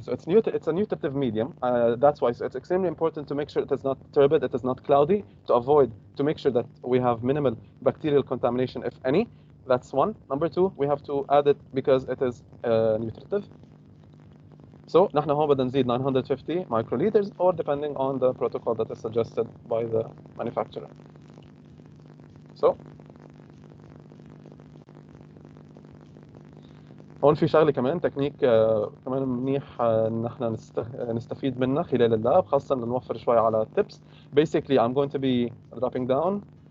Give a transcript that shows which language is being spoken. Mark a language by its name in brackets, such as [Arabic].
[English] So it's a nutritive medium. That's why it's extremely important to make sure it is not turbid, it is not cloudy, to make sure that we have minimal bacterial contamination, if any. That's one. Number two, we have to add it because it is nutritive. So [Arabic] نحن هون بدنا نزيد [English] 950 microliters or depending on the protocol that is suggested by the manufacturer. [Arabic] So هون في شغله كمان تكنيك كمان منيح ان احنا نستفيد منها خلال اللاب، خاصه نوفر شوي على tips. [English] Basically I'm going to be dropping down.